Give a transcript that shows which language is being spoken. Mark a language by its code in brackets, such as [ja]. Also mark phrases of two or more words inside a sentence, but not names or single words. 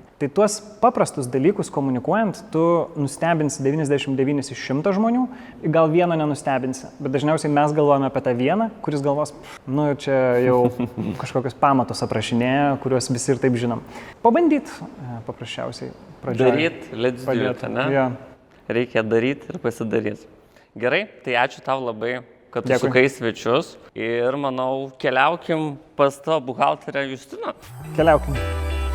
[lt] Tai tuos paprastus dalykus komunikuojant, tu nustebinsi 99 iš 100 žmonių, gal vieno nenustebinsi. Bet dažniausiai mes galvojame apie tą vieną, kuris galvos, nu čia jau kažkokius pamatus aprašinėja, kuriuos visi ir taip žinom. Pabandyt paprasčiausiai pradžioje. Daryt, [en] let's do it, [lt] ne? Ja. Reikia daryti ir pasidaryti. Gerai, tai ačiū tau labai, kad tu Dėkui. sukai svečius ir manau, keliaukim pas tavo buhalterę Justiną. Keliaukim.